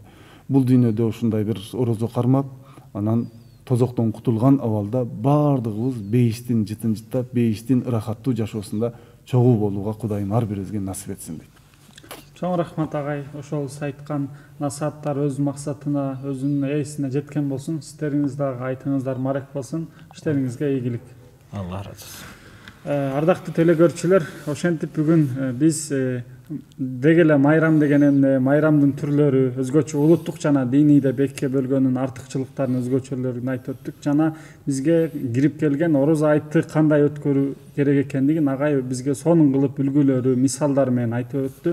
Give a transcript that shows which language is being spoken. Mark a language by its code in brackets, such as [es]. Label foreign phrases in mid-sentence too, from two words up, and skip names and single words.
[ky] Бул дүйнөдө ушундай бир орозо кармап, анан тозоктон кутулган абалда баардыгыбыз бейиштин жытын жыттап, бейиштин ырахаттуу жашоосунда чогуу болууга Кудайым ар бирибизге насип этсин дейт. Чоң рахмат агай, ошол айткан насааттар өз максатына, өзүнүн ээсине жеткен болсун. Сиздериңиз дагы айтыңыздар марек болсун. Иштериңизге ийгилик. [tr] Allah razı olsun. [ky] Ардактуу телекөрүүчүлөр, ошентип бүгүн биз деги эле майрам деген эмне, майрамдын түрлөрү, өзгөчө улуттук жана диний деп экиге бөлгөндүн артыкчылыктарын, өзгөчөлөрүн айтып өттүк. Жана бизге кирип келген ороз айтты кандай өткөрүү керек экендигин агай бизге сонун кылып үлгүлөрү, мисалдар менен айтып өттү.